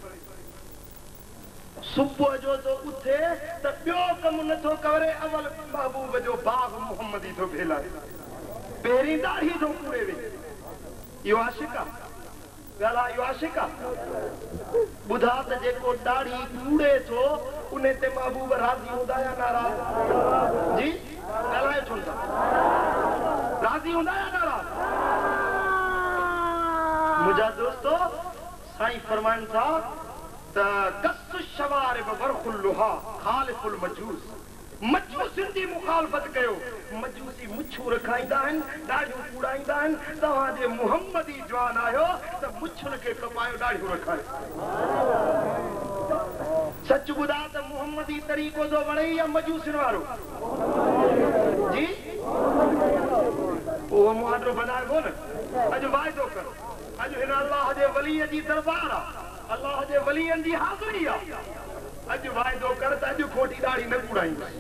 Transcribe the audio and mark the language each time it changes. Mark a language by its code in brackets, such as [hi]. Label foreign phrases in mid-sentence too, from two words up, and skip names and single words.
[sd] सुबुह जो तो उथे त ॿियो कमु नथो करे अवल महबूब जो बाग़ मुहम्मदी थो फैलाए पहिरीं दाढ़ी थो पूरे वेही इहो आशिक़ आहे ॻाल्हि इहो आशिक़ आहे ॿुधा त जेको दाढ़ी कूड़े थो उन ते महबूब राज़ी हूंदा या नाराज़ जी ॻाल्हायो छो था राज़ी हूंदा या नाराज़ मुंहिंजा दोस्तो साईं फरमाइनि था त [ar] قص الشوارب وأرخوا اللحى خالفوا المجوس [sd] मजूसियुनि जी मुखालफ़त कयो मजूसी मुछूं रखाईंदा आहिनि ॾाढियूं कूड़ाईंदा आहिनि तव्हांजे मुहम्मदी जवान आहियो त मुछुनि खे कपायो ॾाढियूं रखायो सच ॿुधा त मुहम्मदी तरीक़ो थो वणे या मजूसियुनि वारो जी वो मुआदो बनाए वो न अज वायदो कर अज हिन अल्लाह जे वली जी दरबार आ अल्लाह जे वलियन जी हाज़िरी आ अज वायदो कर त अज खोटी दाढ़ी न कुड़ाई